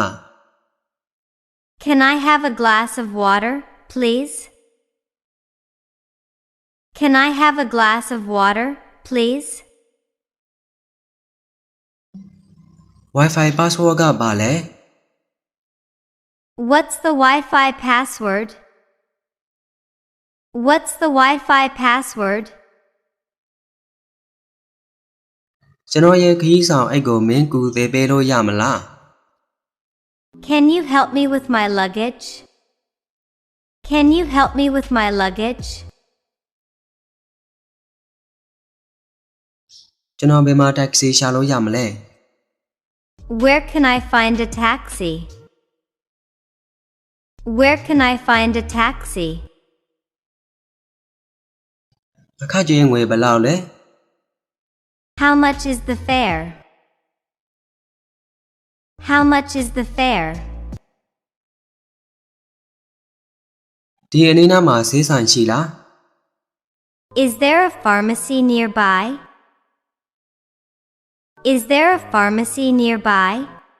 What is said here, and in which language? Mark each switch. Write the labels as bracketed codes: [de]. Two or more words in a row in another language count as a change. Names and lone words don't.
[en] Can I have a glass of water, please? Can I have a glass of water, please? Wi-Fi password [my] ကဘာလဲ [en] What's the Wi-Fi password? What's the Wi-Fi password? [my] ကျွန်တော်ရဲ့ခရီးဆောင်အိတ်ကိုမင်းကူသေးပေးလို့ရမလား [en] Can you help me with my luggage? Can you help me with my luggage? [my] ကျွန်တော်ဘယ်မှာတက္ကစီရှာလို့ရမလဲ [en] Where can I find a taxi? Where can I find a taxi? [my] အခကြေးငွေဘယ်လောက်လဲ [en] How much is the fare? How much is the fare? [my] ဒီအနီးနားမှာဈေးဆိုင်ရှိလား [en] Is there a pharmacy nearby? Is there a pharmacy nearby?